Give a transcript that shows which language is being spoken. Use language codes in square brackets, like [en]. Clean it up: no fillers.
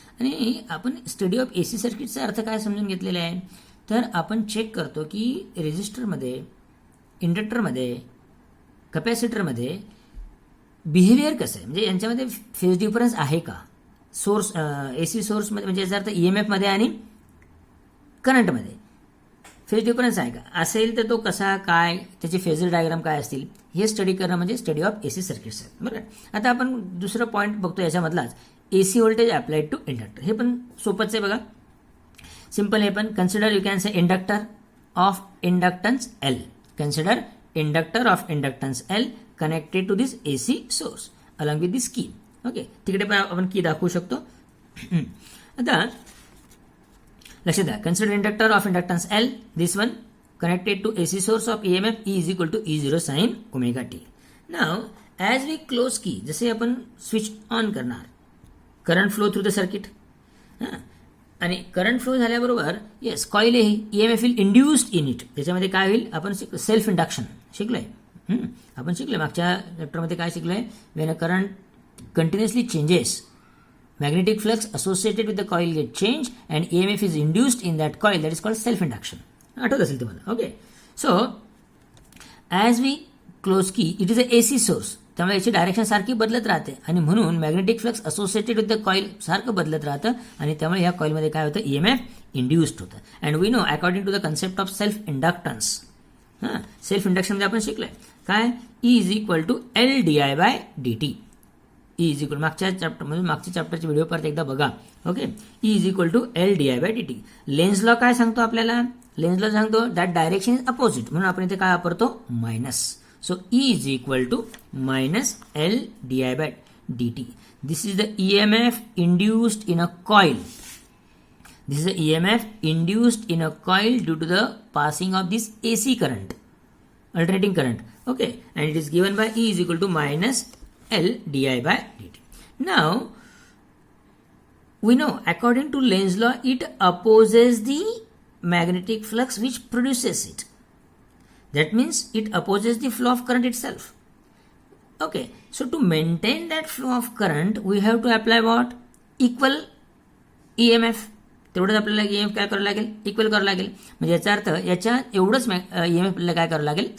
[mr] आणि आपण study of AC सर्किटचा अर्थ काय समजून घेतलेला आहे, तर आपण चेक करतो की रेजिस्टरमध्ये, इंडक्टरमध्ये, कॅपॅसिटरमध्ये बिहेवियर कसं आहे, म्हणजे यांच्यामध्ये फेज डिफरन्स आहे का, सोर्स AC सोर्समध्ये म्हणजे याचा अर्थ EMF मध्ये आणि करंटमध्ये फेज डिफरन्स आहे का, असेल तर तो कसा, काय, त्याचे फेजर डायग्राम काय असतील, हे स्टडी करणं म्हणजे स्टडी ऑफ AC सर्किट्स आहे. बरोबर. आता आपण दुसरं पॉईंट बघतो याच्यामधलाच, [en] AC voltage applied to inductor. [mr] हे पण सोपंच आहे बघा, सिंपल आहे. [en] पण consider, you can say inductor of inductance L. Consider inductor of inductance L connected to this AC source along with this key. Okay. [mr] तिकडे पण आपण की दाखवू शकतो. आता लक्षात द्या, [en] Consider inductor of inductance L, this one connected to AC source of EMF E is equal to E0 sin omega t. Now as we close key, [mr] जसे आपण स्विच ऑन करणार, [en] Current flow through the circuit, आणि current flow झाल्याबरोबर yes coil आहे, EMF will induced in it. [mr] त्याच्यामध्ये काय होईल, आपण सेल्फ इंडक्शन शिकलोय. आपण शिकलोय मागच्या चॅप्टरमध्ये काय शिकलोय, [en] When a current continuously changes, magnetic flux associated with the coil get changed and EMF is induced in that coil, that is called self induction. [mr] आठवत असेल तुम्हाला. Okay. [en] so as we close key, it is a AC source, [mr] त्यामुळे याची direction सारखी बदलत राहते आणि म्हणून [en] magnetic flux associated with the coil [mr] सारखं बदलत राहतं आणि त्यामुळे ह्या कॉईलमध्ये काय होतं, EMF इंड्युस्ड होतं. [en] and we know according to the concept of self inductance, [mr] self इंडक्शनमध्ये आपण शिकलोय काय, [en] E is equal to LdI/dt. E is equal, [mr] मागच्या चॅप्टरमध्ये, मागच्या चॅप्टरचे व्हिडिओ परत एकदा बघा. [en] Okay. E is equal to LdI/dt. [mr] Lens law काय सांगतो आपल्याला, लेन्स लॉ सांगतो [en] that direction is opposite, [mr] म्हणून आपण इथे काय वापरतो, minus. [en] So E is equal to minus LdI/dt. dt. This is the EMF induced in a coil. This is the EMF induced in a coil due to the passing of this AC current, alternating current. Okay, and it is given by E is equal to minus L di by dt. Now, we know according to Lenz's law, it opposes the magnetic flux which produces it. That means it opposes the flow of current itself. Okay, so to maintain that flow of current, we have to apply what? Equal EMF. [mr] तेवढंच आपल्याला EMF काय करावं लागेल? Equal करावं लागेल. म्हणजे याचा अर्थ याच्या एवढंच EMF आपल्याला काय करावं लागेल?